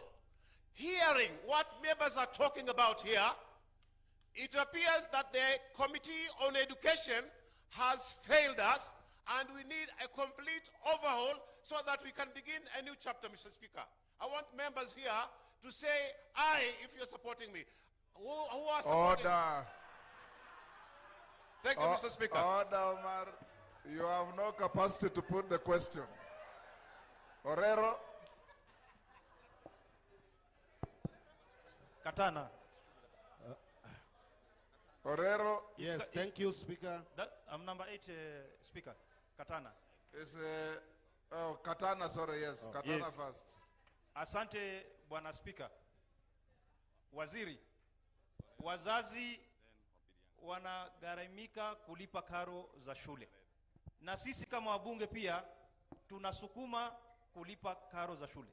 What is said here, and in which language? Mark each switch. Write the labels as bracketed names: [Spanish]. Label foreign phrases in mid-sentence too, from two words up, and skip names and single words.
[English] Hearing what members are talking about here, it appears that the Committee on Education has failed us, and we need a complete overhaul so that we can begin a new chapter, Mr. Speaker. I want members here to say aye if you're supporting me. Who are supporting me? Order. Thank you, Mr. Speaker. Order, Omar. You have no capacity to put the question. Orero. Katana. Orero. Yes, thank you, Speaker. I'm number 8, Speaker. Katana. Is Katana, sorry, yes. Katana yes. first. [Swahili] Asante, Bwana Speaker. Waziri, wazazi wanagharamika kulipa karo za shule. Na sisi kama wabunge pia tunasukuma kulipa karo za shule.